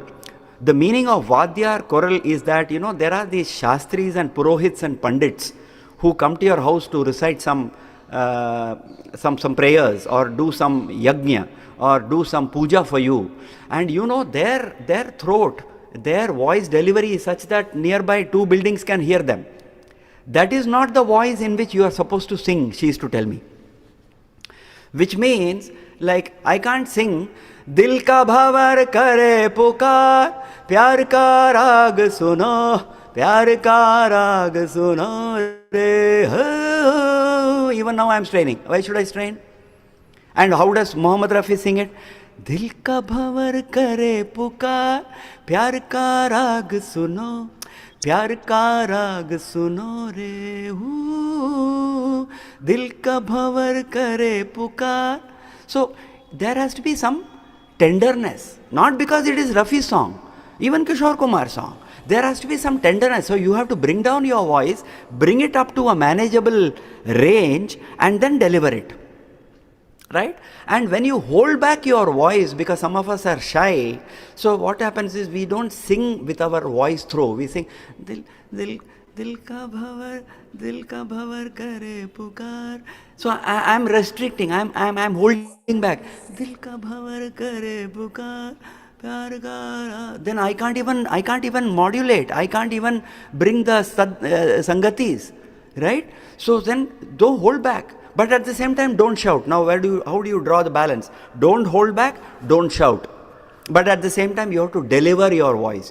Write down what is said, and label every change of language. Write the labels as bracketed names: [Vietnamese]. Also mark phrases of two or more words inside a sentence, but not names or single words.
[English] The meaning of Vadyar choral is that, there are these Shastris and Purohits and Pandits who come to your house to recite some prayers, or do some yajna, or do some puja for you, and their throat, their voice delivery is such that nearby 2 buildings can hear them. That is not the voice in which you are supposed to sing, she is to tell me. Which means, like, I can't sing [Hindi] दिल का भँवर करे पुकार, प्यार का राग सुनो, प्यार का राग सुनो रे. [English] Even now I am straining. Why should I strain? And how does Muhammad Rafi sing it? [Hindi] दिल का भँवर करे पुकार, प्यार का राग सुनो, प्यार का राग सुनो रे. दिल का भँवर करे पुकार. [English] So there has to be some tenderness, not because it is Rafi's song, even Kishore Kumar's song. There has to be some tenderness. So you have to bring down your voice, bring it up to a manageable range, and then deliver it, right? And when you hold back your voice, because some of us are shy, so what happens is we don't sing with our voice through. We sing [Hindi] दिल का भँवर करे पुकार. [English] So I am restricting. I'm holding back. [Hindi] दिल का भँवर करे पुकार. [English] Then I can't even modulate. I can't even bring the sangatis, right? So then don't hold back, but at the same time don't shout. Now how do you draw the balance? Don't hold back, don't shout, but at the same time you have to deliver your voice.